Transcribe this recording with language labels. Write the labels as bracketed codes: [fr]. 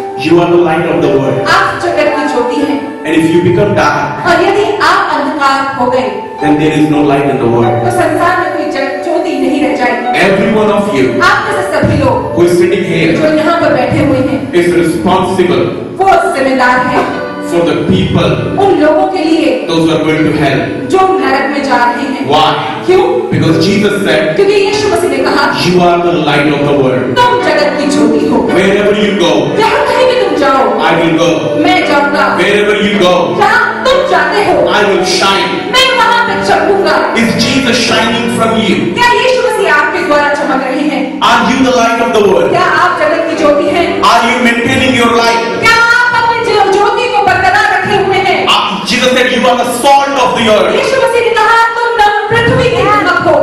[en] you are the light of the world. [hi] आप जगत की ज्योति हैं। [en] And if you become dark, [hi] और यदि आप अंधकार हो गए, [en] then there is no light in the world. [hi] तो संसार में कोई ज्योति नहीं रह जाएगी। [en] Every one of you [hi] आप में से सभी लोग [en] who is sitting [hi] जो [en] here [hi] यहाँ पर बैठे हुए हैं, [en] is responsible [hi] वो जिम्मेदार है [en] for the people, [hi] उन लोगों के लिए [en] those who are going to hell. [hi] जो नरक में जा रहे हैं। [en] Why? [hi] क्यों? [en] Because Jesus said, [hi] क्योंकि यीशु मसीह ने कहा, [en] you are the light of the world. [hi] तुम जगत की ज्योति हो। [en] Wherever you go, [hi] जहाँ कहीं भी तुम जाओ, [en] I will go. [hi] मैं जाऊंगा। [en] Wherever you go, [hi] जहाँ तुम जाते हो, [en] I will shine. [hi] मैं वहाँ पे चमकूंगा। [en] Is Jesus shining from you? [hi] क्या यीशु मसीह आपके द्वारा चमक रहे हैं? [en] Are you the light of the world? [hi] क्या आप जगत की ज्योति हैं? [en] Are you maintaining your light? [hi] क्या आप अपनी ज्योति को बरकरार रखे हुए हैं? [en] Jesus said you are the salt of the earth. [hi] यीशु मसीह ने कहा, तुम पृथ्वी की नमक हो।